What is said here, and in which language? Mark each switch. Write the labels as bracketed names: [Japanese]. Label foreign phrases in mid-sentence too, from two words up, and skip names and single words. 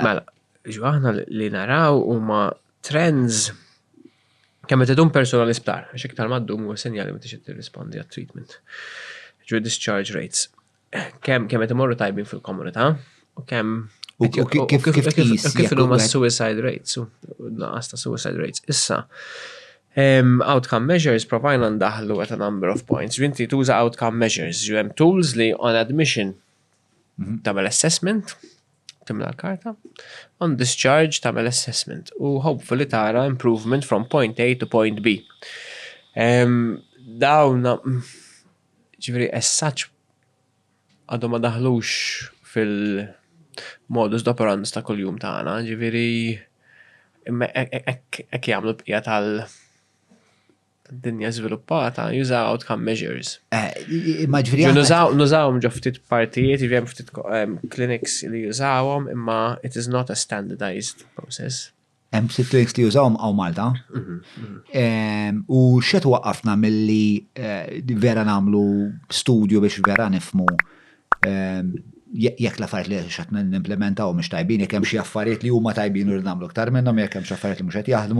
[Maltese] Mela, aħna li naraw huma trends kemm qed idum persuna l-isptar, għax iktar ma ddum huwa sinjali meta xi tirrispondi għat-treatment. Ġifieri [English] discharge rates. [Maltese] Kemm qed imorru tajbin fil-komunità u kemm kif huma [English] suicide rates [Maltese] u naqas ta' [English] suicide rates. [Maltese] Issa, [English] outcome measures [Maltese] provajna ndaħlu [English] at a number of points. [Maltese] Inti tuża [English] outcome measures, [Maltese] hemm tools li [English] on admission [Maltese] tagħmel assessment, timla l-karta, [English] on discharge [Maltese] tagħmel assessment u hopefully tara [English] improvement from point A to point B. [Maltese] Dawn ġifieri [English] as such [Maltese] għadhom ma daħlux fil- [Latin] modus operandi [Maltese] ta' kuljum tagħna, ġifieri hekk jagħmlu l-bqija tal-dinja żviluppata jużaw [English] outcome measures. [Maltese] Nużawhom ġo ftit partijiet, hemm ftit clinics li jużawhom, imma [English] it is not a standardized process. [Maltese] Hemm ftit clinics li jużawhom hawn Malta. U x'qed waqqafna milli vera nagħmlu studju biex vera nifhmu jekk l-affarijiet li x'qed nimplementaw mhux tajbin, jekk hemm xi affarijiet li huma tajbin u nagħmlu aktar minnhom, jekk hemm xi affarijiet li mhux qed jaħdmu.